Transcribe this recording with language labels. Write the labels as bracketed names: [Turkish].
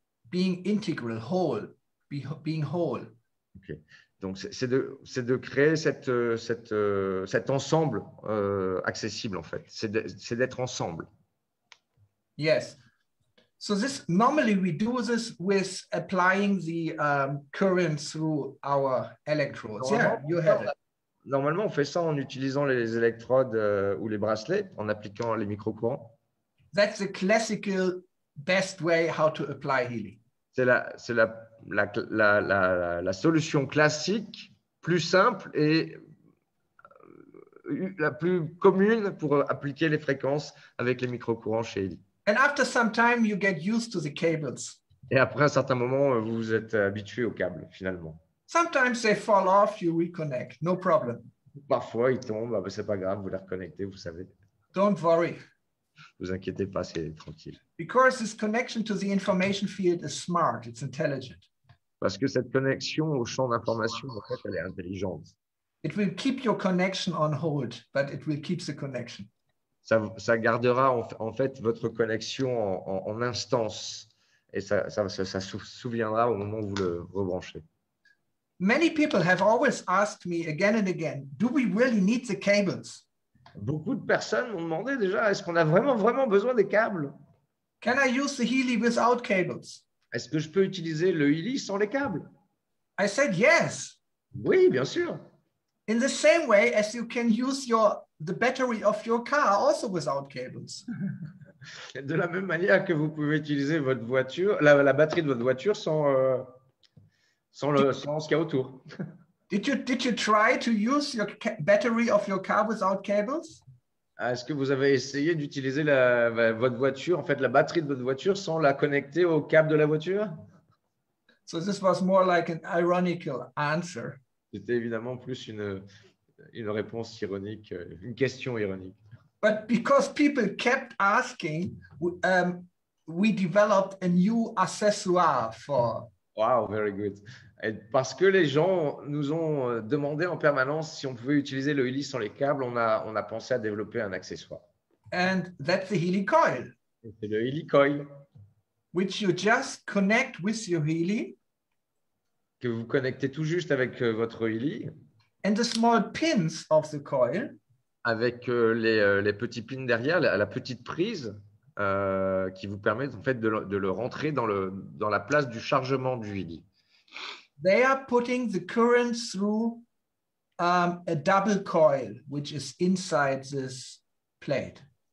[English] Being integral, whole, being whole. Okay. [French] Donc, c'est de créer cet ensemble accessible, en fait. C'est d'être ensemble. [English] Yes. So normally we do this with applying the current through our electrodes. Yeah, you have it. [French] Normalement, on fait ça en utilisant les électrodes ou les bracelets, en appliquant les micro-courants. [English] That's the classical best way how to apply healing. [French] C'est la solution classique, plus simple et la plus commune pour appliquer les fréquences avec les micro-courants chez Eli. [English] And after some time, you get used to the cables. [French] Et après un certain moment, vous vous êtes habitué aux câbles, finalement. [English] Sometimes they fall off, you reconnect, no problem. [French] Parfois, ils tombent, c'est pas grave, vous les reconnectez, vous savez. [English] Don't worry. [French] Vous inquiétez pas, c'est tranquille. [English] Because this connection to the information field is smart, it's intelligent. [French] Parce que cette connexion au champ d'information, en fait, elle est intelligente. [English] It will keep your connection on hold, but it will keep the connection. [French] Ça gardera en fait votre connexion en instance et ça se souviendra au moment où vous le rebranchez. [English] Many people have always asked me again and again, do we really need the cables? [French] Beaucoup de personnes m'ont demandé déjà, est-ce qu'on a vraiment besoin des câbles? [English] Can I use the Healy without cables? [French] Est-ce que je peux utiliser le Healy sans les câbles? [English] I said yes. [French] Oui, bien sûr. [English] In the same way as you can use the battery of your car also without cables. [French] De la même manière que vous pouvez utiliser votre voiture, la batterie de votre voiture sans ce qu'il y a autour. [English] Did you try to use your battery of your car without cables? [French] Est-ce que vous avez essayé d'utiliser votre voiture, en fait, la batterie de votre voiture sans la connecter au câble de la voiture? [English] So this was more like an ironical answer. [French] C'était évidemment plus une réponse ironique, une question ironique. [English] But because people kept asking, we developed a new accessoire for. Wow, very good. [French] Et parce que les gens nous ont demandé en permanence si on pouvait utiliser le Healy sans les câbles, on a pensé à développer un accessoire. [English] And that's the Healy coil, [French] C'est le Healy Coil [English] which you just connect with your Healy. [French] que vous connectez tout juste avec votre Healy, [English] And the small pins of the coil [French] avec les petits pins derrière, la petite prise qui vous permet en fait de le rentrer dans la place du chargement du Healy. [English] they are putting the current through a double coil, which is inside this plate.